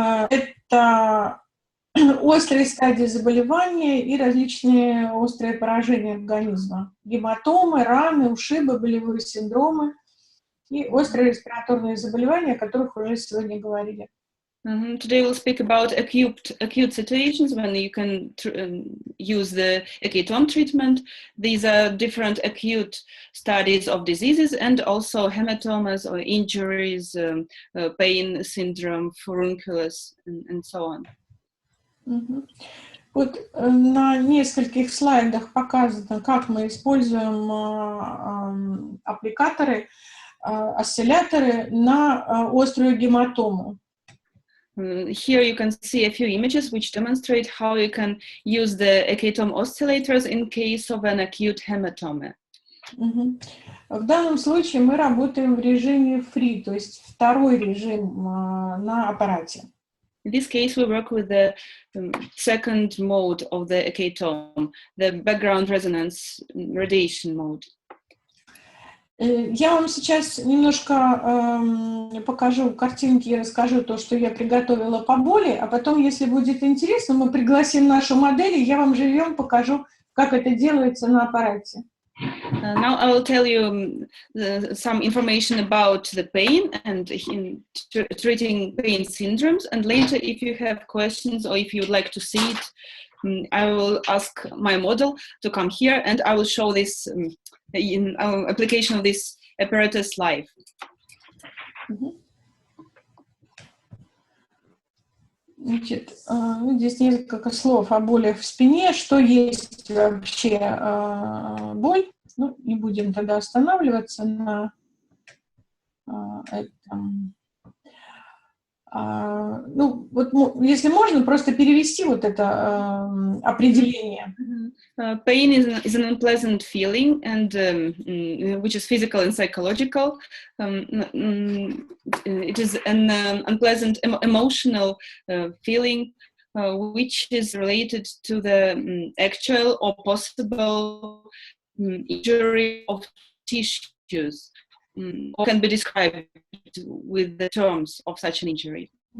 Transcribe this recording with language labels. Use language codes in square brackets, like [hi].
[ru] Это острые стадии заболевания и различные острые поражения организма. Гематомы, раны, ушибы, болевые синдромы и острые респираторные заболевания, о которых уже сегодня говорили. [en] Today we'll speak about acute situations when you can use the AK TOM treatment. These are different acute studies of diseases and also hematomas or injuries, pain syndrome, furunculus, and so on. [ru] Вот на нескольких слайдах показано, как мы используем аппликаторы, осцилляторы на острую гематому. [en] Here you can see a few images which demonstrate how you can use the AK TOM oscillators in case of an acute hematoma. [ru] В данном случае мы работаем в режиме free, то есть второй режим на аппарате. [en] In this case, we work with the second mode of the AK TOM, the background resonance radiation mode. [ru] Я вам сейчас немножко покажу картинки и расскажу то, что я приготовила по боли, а потом, если будет интересно, мы пригласим нашу модель, и я вам живьем покажу, как это делается на аппарате. [en] Now I will tell you some information about the pain and in treating pain syndromes, and later if you have questions or if you would like to see it, I will ask my model to come here and I will show this application of this apparatus live. [ru] Значит, здесь несколько слов о болях в спине, что есть вообще боль. Ну, не будем тогда останавливаться на этом. Ну, вот, если можно, просто перевести вот это определение. [en] Pain is an unpleasant feeling, and which is physical and psychological. It is an unpleasant emotional feeling, which is related to the actual or possible injury of tissues, or can be described with the terms of such an injury.